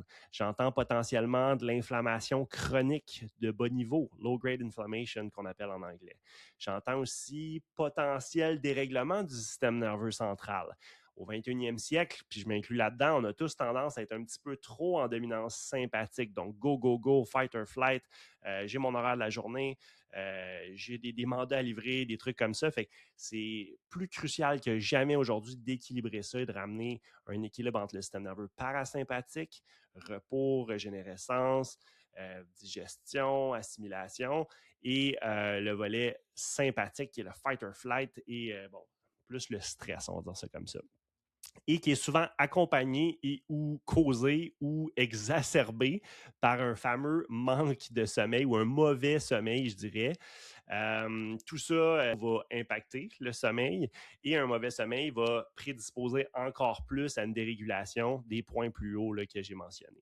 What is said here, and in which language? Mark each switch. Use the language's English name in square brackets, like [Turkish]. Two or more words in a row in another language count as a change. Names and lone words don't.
[French] J'entends potentiellement de l'inflammation chronique de bas niveau, [English] low-grade inflammation [French] qu'on appelle en anglais. J'entends aussi potentiel dérèglement du système nerveux central. Au 21e siècle, puis je m'inclus là-dedans, on a tous tendance à être un petit peu trop en dominance sympathique. Donc, [English] go, go, go, fight or flight. [French] J'ai mon horaire de la journée, j'ai des mandats à livrer, des trucs comme ça. Fait que c'est plus crucial que jamais aujourd'hui d'équilibrer ça et de ramener un équilibre entre le système nerveux parasympathique, repos, régénérescence, digestion, assimilation, et le volet sympathique qui est le [English] fight or flight [French] et plus le stress, on va dire ça comme ça, et qui est souvent accompagné et ou causé ou exacerbé par un fameux manque de sommeil ou un mauvais sommeil, je dirais. Tout ça va impacter le sommeil et un mauvais sommeil va prédisposer encore plus à une dérégulation des points plus hauts là, que j'ai mentionnés.